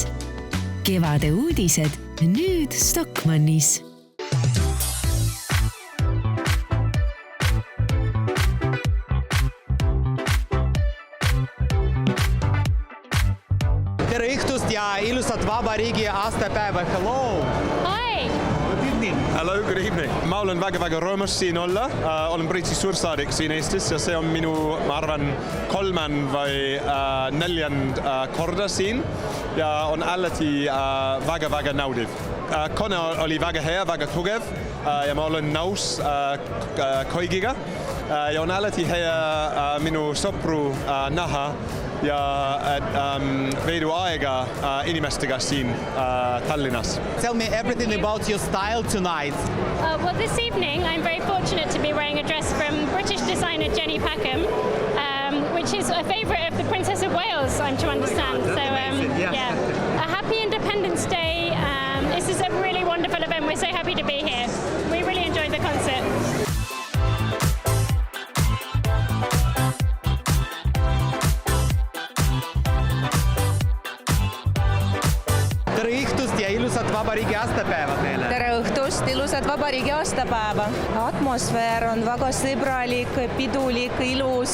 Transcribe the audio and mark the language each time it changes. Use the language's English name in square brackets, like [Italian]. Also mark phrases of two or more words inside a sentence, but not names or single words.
[Estonian] Kevade uudised nüüd Stockmannis. Tere õhtust ja ilusat vabariigi aastapäeva. [English] Hello! Hi! Good evening. Hello, good evening. [Estonian] Ma olen väga rõõmus siin olla. Olen Briti suursaadik siin Eestis ja see on minu, ma arvan, 3. või 4. korda siin ja on alati väga naudiv. Kone oli väga hea, väga tugev ja ma olen nõus kõigiga ja on alati hea minu sõpru näha ja veedu aega inimestega siin Tallinnas. [English] Tell me everything about your style tonight. Well, this evening I'm very fortunate to be wearing a dress from British designer Jenny Packham, which is a favourite of the Princess of Wales, I'm to understand. So, yeah, a happy Independence Day. This is a really wonderful event. We're so happy to be here. We really enjoyed the concert. [Estonian] Tere õhtust ja ilusat vabariigi aastapäeva teile. Tere õhtust, ilusat vabariigi aastapäeva. Atmosfäär on väga sõbralik, pidulik, ilus.